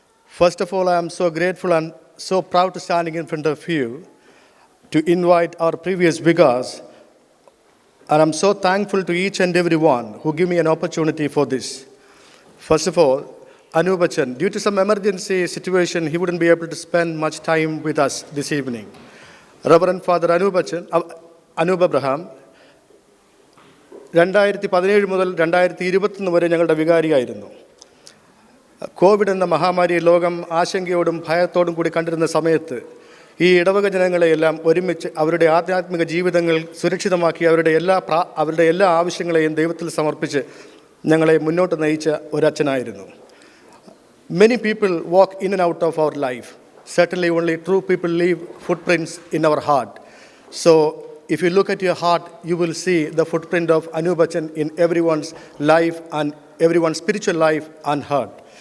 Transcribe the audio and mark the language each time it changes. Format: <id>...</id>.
<en>First of all, I am so grateful and so proud to standing in front of you to invite our previous vicars, and I'm so thankful to each and every one who give me an opportunity for this. First of all, Anup Bachchan, due to some emergency situation, he wouldn't be able to spend much time with us this evening.</en> <ml>Reverend Father Anup Abraham, 2017 മുതൽ 2021 വരെ ഞങ്ങളുടെ വികാരിയായിരുന്നു. Covid എന്ന മഹാമാരി ലോകം ആശങ്കയോടും ഭയത്തോടും കൂടി കണ്ടിരുന്ന സമയത്ത് ഈ ഇടവക ജനങ്ങളെയെല്ലാം ഒരുമിച്ച് അവരുടെ ആധ്യാത്മിക ജീവിതങ്ങൾ സുരക്ഷിതമാക്കി അവരുടെ എല്ലാ ആവശ്യങ്ങളെയും ദൈവത്തിൽ സമർപ്പിച്ച് ഞങ്ങളെ മുന്നോട്ട് നയിച്ച ഒരച്ഛനായിരുന്നു.</ml> <en>Many people walk in and out of our life. Certainly only true people leave footprints in our heart. So if you look at your heart, you will see the footprint of Anup Bachchan in everyone's life and everyone's spiritual life and heart.</en>